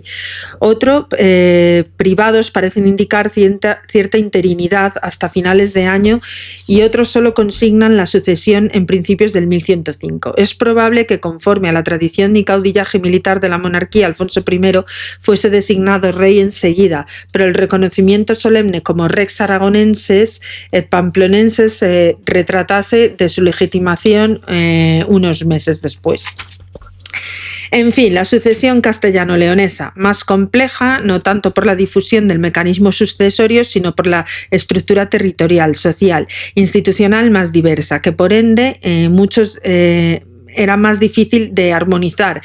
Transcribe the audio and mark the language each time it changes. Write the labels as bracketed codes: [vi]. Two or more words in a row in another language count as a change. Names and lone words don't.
[es] Otros privados parecen indicar cierta interinidad hasta finales de año y otros solo consignan la sucesión en principios del 1105. Es probable que conforme a la tradición y caudillaje militar de la monarquía, Alfonso I fuese designado rey enseguida, pero el reconocimiento solemne como [la] rex aragonenses et pamplonenses [es] retratase de su legitimación unos meses después. En fin, la sucesión castellano-leonesa, más compleja, no tanto por la difusión del mecanismo sucesorio, sino por la estructura territorial, social, institucional más diversa, que por ende era más difícil de armonizar.